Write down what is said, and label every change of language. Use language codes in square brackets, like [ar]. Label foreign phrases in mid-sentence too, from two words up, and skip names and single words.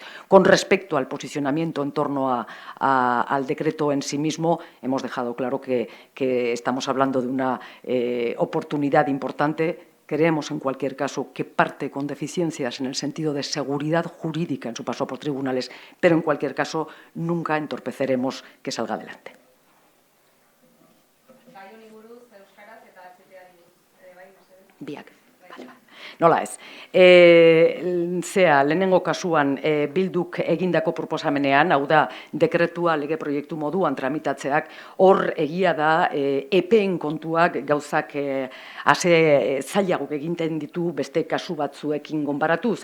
[es] Con respecto al posicionamiento en torno al decreto en sí mismo, hemos dejado claro que estamos hablando de una oportunidad importante. Creemos, en cualquier caso, que parte con deficiencias en el sentido de seguridad jurídica en su paso por tribunales, pero, en cualquier caso, nunca entorpeceremos que salga adelante. [eu] Biak. Nola ez. Lehenengo kasuan Bilduk egindako proposamenean, hau da, dekretua lege proiektu moduan tramitatzeak, hor egia da epeen kontuak gauzak zailagoak egiten ditu beste kasu batzuekin gonbaratuz.